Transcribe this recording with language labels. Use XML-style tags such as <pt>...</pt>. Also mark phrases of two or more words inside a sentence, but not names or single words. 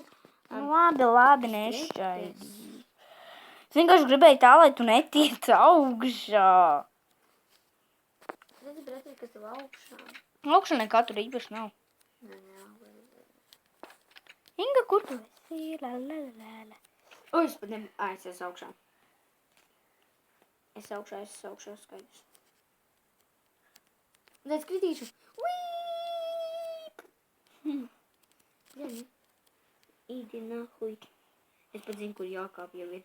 <lv>Nu, labi, nešķāj. Es vienkārši gribēju tā, lai tu netiec augšā. Es gribu redzēt, kas tev augšā. Augšā nekā tur īpaši nav. Inga, kur tu esi? La, la, la, la. O, es pat nebiju. Es esmu augšā. Es esmu augšā, skaidrs. Un tad kritīšu. Uīp!</lv> <ru>Бля, иди нахуй.</ru> <lv>Es pat zinu, kur jākāp jau ir.</lv>